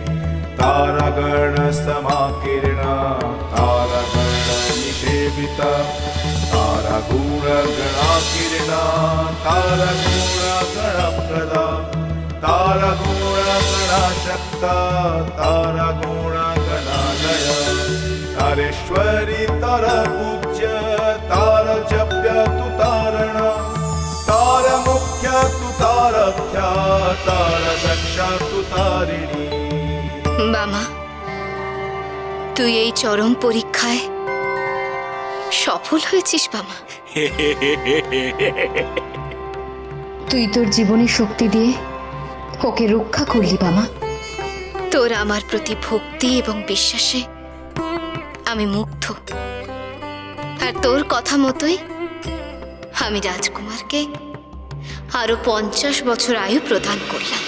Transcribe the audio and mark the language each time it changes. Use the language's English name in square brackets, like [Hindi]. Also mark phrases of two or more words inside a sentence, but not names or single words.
[Sanskrit] तारागणसमाकीर्णा तारागणनिषेविता तारागुणगणाकीर्णा तारागुणगणप्रदा तारागुणगणाशक्ता तारागुणगणालया तारेश्वरी तारा पूज्य तारा जप्य तु तारणा तारा मुख्य तु तारख्या तारा दक्षा तु तारिणी। [Bangla] বামা, তুই এই চরম পরীক্ষায় সফল হয়েছিস বামা। তুই তোর জীবনের শক্তি দিয়ে ওকে রক্ষা করলি বামা। তোর আমার প্রতি ভক্তি এবং বিশ্বাসে আমি মুগ্ধ, আর তোর কথা মতোই আমি রাজকুমারকে আরো 50 বছর আয়ু প্রদান করলাম।